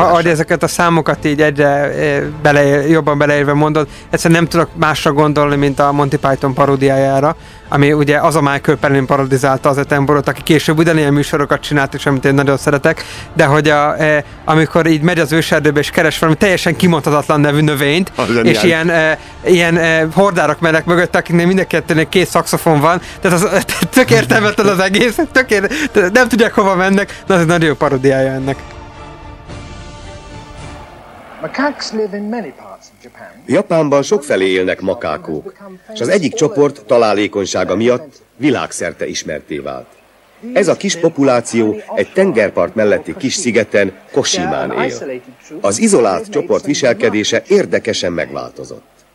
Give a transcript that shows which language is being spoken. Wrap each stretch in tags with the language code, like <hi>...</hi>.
<hu>Ahogy ezeket a számokat így egyre jobban beleérve mondod, egyszerűen nem tudok másra gondolni, mint a Monty Python paródiájára, ami ugye az a Michael Palin parodizálta az Attenborough-t, aki később ugyanilyen műsorokat csinált, és amit én nagyon szeretek, de hogy amikor így megy az őserdőbe és keres valami teljesen kimondhatatlan nevű növényt, és ilyen hordárok mennek mögött, akiknél mindenkettőnek 2 szakszofon van, tehát az tök értelmetlen az egész, nem tudják hova mennek, de az egy nagyon jó parodiája ennek.</hu> <en>Macaques live in many parts of Japan.</en> <hu>Japánban sokfelé élnek makákók, és az egyik csoport találékonysága miatt világszerte ismerté vált. Ez a kis populáció egy tengerpart melletti kis szigeten, Koshimán él. Az izolált csoport viselkedése érdekesen megváltozott.</hu>